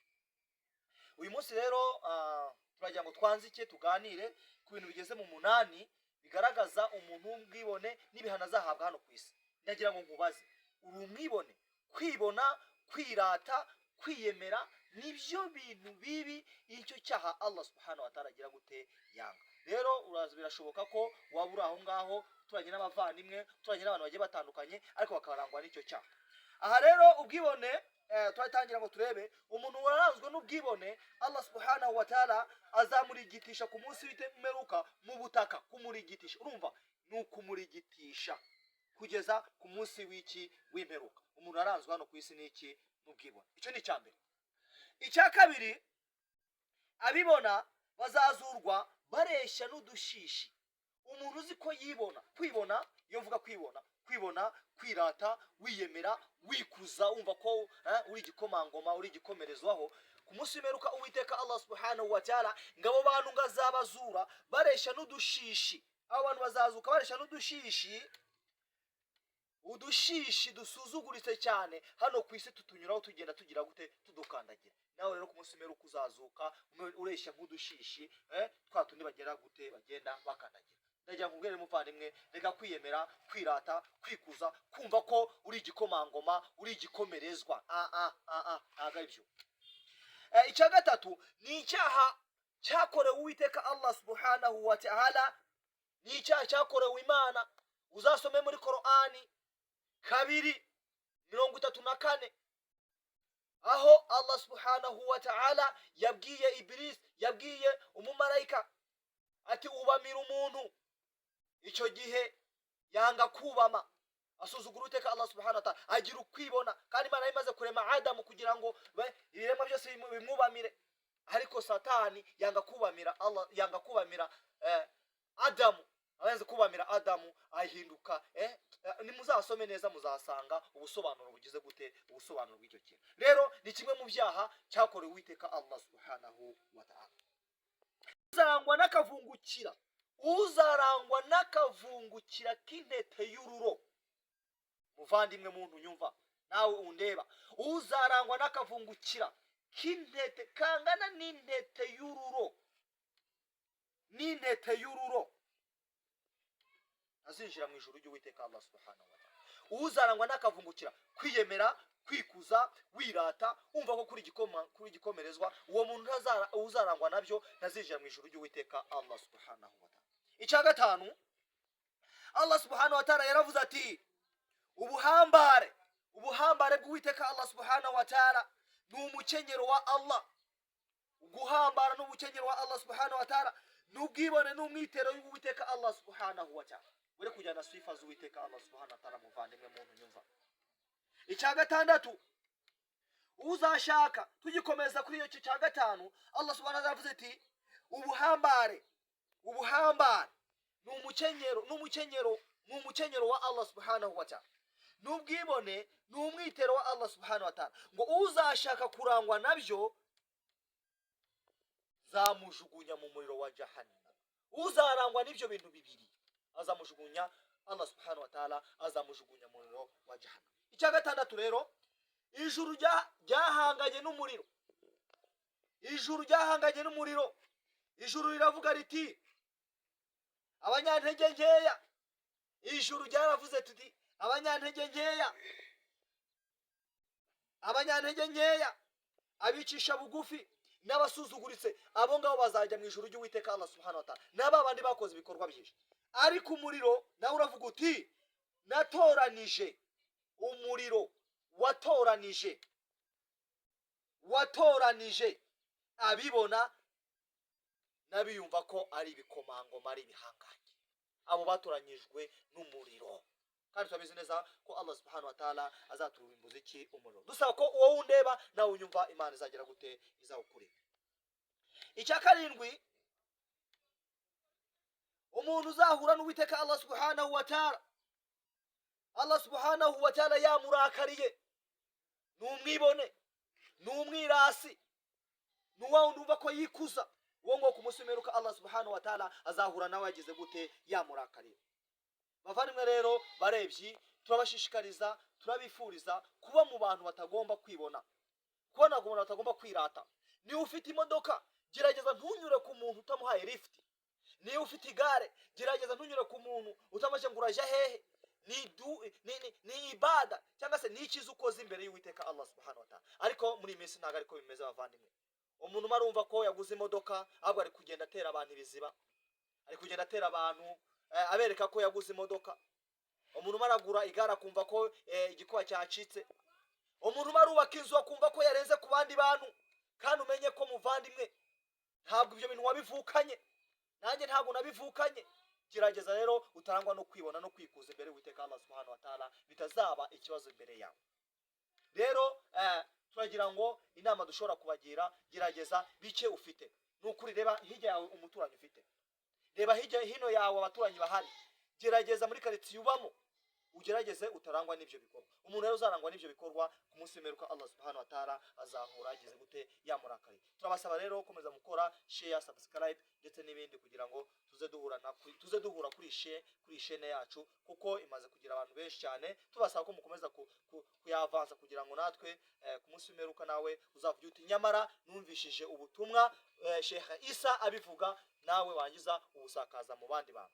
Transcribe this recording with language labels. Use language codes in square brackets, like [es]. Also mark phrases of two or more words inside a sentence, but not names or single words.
[rw] Uyu munsi rero turagira ngo twanzike tuganire ku bintu bigeze mu 8 bigaragaza umuntu w'ubwibone n'ibihano azahabwa hano ku isi. Ndagira ngo nkubaze, uri umwibone? Kwibona, kwirata, kwiyemera nibyo bintu bibi, icyo cyaha [ar] الله سبحانه وتعالى [rw] agira gute yanga. Rero birashoboka ko wabura aho ngaho turanye n'abavandimwe, turanye n'abantu bagiye batandukanye, ariko bakarangwa n'icyo cyaha. Aha rero ubwibone turatangira ngo turebe umuntu waranzwe n'ubwibone, [ar] الله سبحانه وتعالى [rw] azamurigitisha ku munsi w'imperuka mu butaka. Kumurigitisha, urumva, nukumurigitisha kugeza ku munsi w'imperuka. Umuntu aranzwe hano ku isi n'iki? N'ubwibone. Icyo ni cyambere. Icya kabiri, abibona bazazurwa bareshya n'udushishi. Umuntu uzi ko yibona, kwibona, iyo mvuga kwibona, kwirata, wiyemera, wikuza, umva ko uri igikomangoma, uri igikomerezwaho, ku munsi w'imperuka Uwiteka [ar] الله سبحانه وتعالى [rw] ngabo bantu ngazabazura bareshya n'udushishi. Abo bantu bazazuka bareshya n'udushishi, udushishi dusuzuguritse cyane hano ku isi, tutunyuraho tugenda tugira gute, tudukandagira. Nawe rero ku munsi w'imperuka uzazuka ureshya nk'udushishi, twatundi bagera gute, bagenda bakandagira. Ndagira nkubwire muvandimwe, reka kwiyemera, kwirata, kwikuza, kumva ko uri igikomangoma, uri igikomerezwa. Ntago aribyo. Icya gatatu ni icyaha cyakorewe Uwiteka [ar] الله سبحانه وتعالى, [rw] ni icyaha cyakorewe Imana. Uzasome muri Qur'ani 2:34, aho [ar] الله سبحانه وتعالى [rw] yabwiye Iblis, yabwiye umumarayika ati ubamira umuntu. Icyo gihe yanga kubama, asuzugura Uwiteka [ar] الله سبحانه وتعالى, [rw] agira ukwibona. Kandi Imana imaze kurema Adamu kugira ngo ibiremwa byose bimwubamire, ariko Satani yanga kubamira Allah, yanga kubamira Adamu. Abaze kubamira Adamu ahinduka. Nimuzasome neza muzasanga ubusobanuro bugize gute, ubusobanuro bw'icyo kintu. Rero ni kimwe mu byaha cyakorewe Uwiteka [ar] الله سبحانه وتعالى. [rw] Uzarangwa n'akavungukira, uzarangwa n'akavungukira k'intete y'ururo. Muvandimwe muntu nyumva, nawe undeba, uzarangwa n'akavungukira k'intete kangana n'intete y'ururo, n'intete y'ururo, azinjira mu ijuru ry'Uwiteka [ar] الله سبحانه وتعالى. [rw] Uzarangwa n'akavungukira kwiyemera, kwikuza, wirata, umva ko kuri igikomerezwa, uwo muntu uzarangwa nabyo nazinjira mu ijuru ry'Uwiteka [ar] الله سبحانه وتعالى. [rw] Icya gatanu, [ar] الله سبحانه وتعالى [rw] yaravuze ati ubuhambare bw'Uwiteka [ar] الله سبحانه وتعالى [rw] ni umukenyero wa Allah. Guhambara n'umukenyero wa [ar] الله سبحانه وتعالى [rw] n'ubwibone n'umwitero y'Uwiteka [ar] الله سبحانه وتعالى. [rw] Ure kujyana sifa z'Uwiteka [ar] الله سبحانه وتعالى, [rw] muvandimwe muntu nyumva. Icya gatandatu, uzashaka, tugikomeza kuri iyo cya gatanu, [ar] الله سبحانه وتعالى [rw] yavuze ati ubuhambare n'umukenyero wa [ar] الله سبحانه وتعالى, [rw] n'ubwibone n'umwitero wa [ar] الله سبحانه وتعالى, [rw] ngo uzashaka kurangwa nabyo zamujugunya mu muriro wa jahannam. Uzarangwa n'ibyo bintu bibiri azamujugunya, [ar] الله سبحانه وتعالى [rw] azamujugunya mu muriro wa jahannam. Icya gatandatu rero, ijuru ryahanganye n'umuriro. Ijuru ryahanganye n'umuriro. Ijuru riravuga riti abanyantege nkeya. Ijuru ryaravuze tuti abanyantege nkeya, abicisha bugufi n'abasuzuguritse, abo ngabo bazajya mu ijuru ry'Uwiteka [ar] الله سبحانه وتعالى, [rw] n'aba bandi bakoze ibikorwa byinshi. Ariko umuriro nawe uravuga uti natoranije. Umuriro watoranije abibona n'abiyumva ko ari ibikomangoma, ari ibihangange. Abo batoranyijwe n'umuriro. kandi turabizi neza ko [ar] الله سبحانه وتعالى [rw] azaturimbuza iki umuriro. Dusaba ko wowe undeba nawe unyumva Imana izagera gute izawukurira. Icya karindwi, umuntu uzahura n'Uwiteka [ar] الله سبحانه وتعالى, الله سبحانه وتعالى [rw] yamurakariye, numwibone, numwirasi, nuwundi umva ko yikuza, uwo ngo kumusumeruka [ar] الله سبحانه وتعالى [rw] azahura nawe yagize gute yamurakariye. Bavandimwe rero barebyi, turabashishikariza, turabifuriza kuba mu bantu batagomba kwibona, kubona ku bantu batagomba kwirata. Niba ufite imodoka, gerageza ntunyure ku muntu utamuhaye lift. Niba ufite igare, gerageza ntunyure ku muntu utamashye ngo uraje hehe. Ni ibada cyangwa se ni ikiza ukoze imbere y'Uwiteka [ar] الله سبحانه وتعالى. [rw] Ariko muri minsi ntago ariko bimeze bavandimwe. Umuntu marumva ko yaguze imodoka ahubwo ari kugenda atera abantu ibiziba, ari kugenda atera abantu abereka ko yaguze imodoka. Umuntu maragura igara kumva ko igikuba cyacitse. Umuntu marubaka inzu akumva ko yarenze ku bandi bantu, kandi umenye ko muvandimwe ntabwo ibyo bintu wabivukanye, nanjye ntabwo nabivukanye. Gerageza rero utarangwa no kwibona no kwikuza imbere y'Uwiteka [ar] الله سبحانه وتعالى, [rw] bitazaba ikibazo imbere yawe. Rero turagira ngo inama dushobora kubagira, gerageza bike ufite. Nukuri reba hirya yawe umuturanyi ufite, reba hirya hino yawe abaturanyi bahari, gerageza muri quartier ubamo ugerageze utarangwa n'ibyo bikorwa. Umuntu rero uzarangwa n'ibyo bikorwa ku munsi w'imperuka [ar] الله سبحانه وتعالى [rw] azahura agize gute yamurakariye. Turabasaba rero gukomeza gukora [en] share, subscribe [rw] ndetse n'ibindi kugira ngo tuze duhura kuri chaîne yacu, kuko imaze kugira abantu benshi cyane. Tubasaba ko mukomeza kuyavanza kugira ngo natwe ku munsi w'imperuka nawe uzavuge uti nyamara numvishije ubutumwa Sheikh Isa abivuga, nawe wangiza ubusakaza mu bandi bantu.